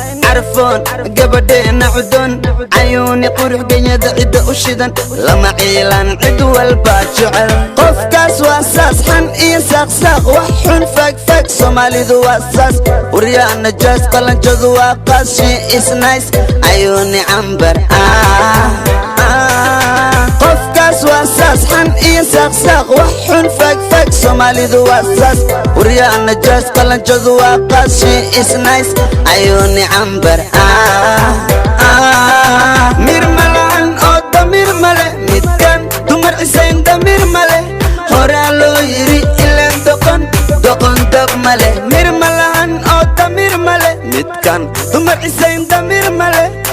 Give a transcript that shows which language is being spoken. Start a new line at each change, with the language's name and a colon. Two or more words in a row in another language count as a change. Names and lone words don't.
Somali: Carfoon, gabadheena cudun. Cayuuni qurux, genyada cidda u shidan. Lama ciilan cid walba jecel. Qofkaas waa saas, xan iyo saaq saaq. Wax xun fag fag, Soomaalidu waa saas. Waryaana jaas, qalanjadu waa qaas.
English: She is nice,
Somali: Cayuuni cambar. Ah, ah. Qofkaas waa saas, xan iyo saaq saaq. Wax xun fag fag, Soomaalidu waa saas. Waryaana jaas, qalanjadu waa qaas.
English: She is nice,
Somali: Cayuuni cambar. Ah, ah. Mir ma lahan oo damiir ma leh. Midkan dumar cisayn damiir ma leh. Horaa loo yiri ileen doqon, doqon dab ma leh. Mir ma lahan oo damiir ma leh. Midkan dumar cisayn damiir ma leh.